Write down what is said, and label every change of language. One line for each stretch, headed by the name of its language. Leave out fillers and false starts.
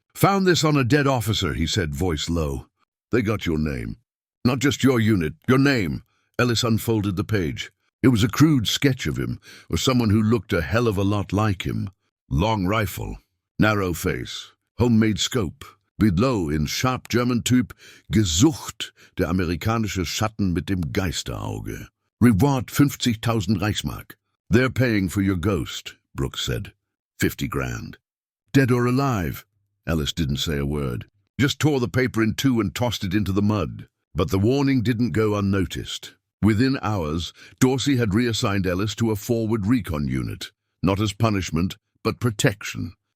English: "Found this on a dead officer," he said, voice low. "They got your name. Not just your unit, your name." Ellis unfolded the page. It was a crude sketch of him, or someone who looked a hell of a lot like him. Long rifle, narrow face, homemade scope. Below in sharp German type,
German: "Gesucht, der amerikanische Schatten mit dem Geisterauge.
English: Reward 50,000 Reichsmark. "They're paying for your ghost," Brooks said. 50 grand. "Dead or alive?" Ellis didn't say a word. Just tore the paper in two and tossed it into the mud. But the warning didn't go unnoticed. Within hours, Dorsey had reassigned Ellis to a forward recon unit, not as punishment, but protection.